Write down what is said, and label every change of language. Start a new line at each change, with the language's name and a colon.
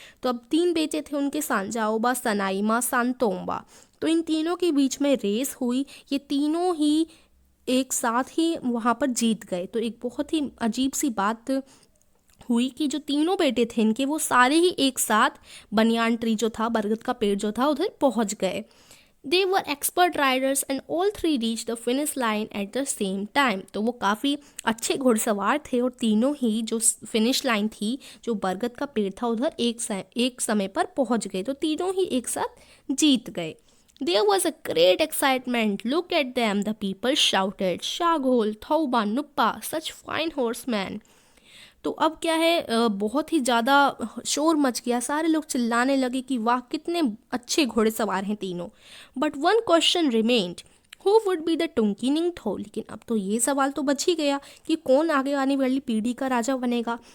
Hindi: तो अब 3 बेटे थे उनके, सांजाओबा, सनाइमा, सांतोम्बा। तो इन तीनों के बीच में रेस हुई, ये तीनों ही एक साथ ही वहाँ पर जीत गए। तो एक बहुत ही अजीब सी बात हुई कि जो तीनों बेटे थे इनके, वो सारे ही एक साथ बनियान ट्री जो था, बरगद का पेड़ जो था, उधर पहुँच गए।
English: They were expert riders and all three reached the finish line at the same time।
Hindi: तो वो काफ़ी अच्छे घुड़सवार थे और तीनों ही जो फिनिश लाइन थी, जो बरगद का पेड़ था, उधर एक समय पर पहुंच गए। तो तीनों ही एक साथ जीत गए।
English: There was a great excitement. Look at them, the people shouted. Shagol, Thauba, Nuppa, such fine horsemen।
Hindi: तो अब क्या है, बहुत ही ज़्यादा शोर मच गया, सारे लोग चिल्लाने लगे कि वाह कितने अच्छे घोड़े सवार हैं तीनों।
English: But one question remained, who would be the Tunki Ningthou.
Hindi: लेकिन अब तो ये सवाल तो बच ही गया कि कौन आगे आने वाली पीढ़ी का राजा बनेगा।